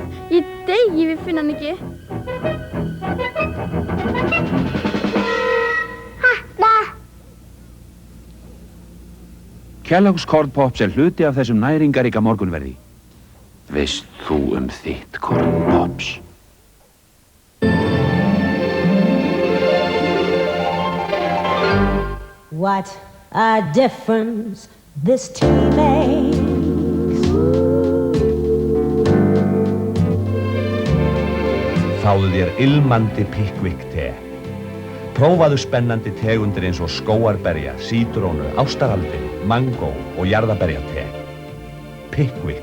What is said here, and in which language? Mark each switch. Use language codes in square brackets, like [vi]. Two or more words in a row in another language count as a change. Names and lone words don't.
[is] Ég degi við finna hann ekki. Kellogg's Corn Pops hluti af þessum næringaríka morgunverði. Veist þú þitt Corn Pops? [en] What a difference this tea makes. [is] Fáðu þér ilmandi Pickwick te. Prófaðu spennandi tegundir eins og skógarberja, sítrónu, ástaraldin, mangó og jarðaberjate. Pickwick.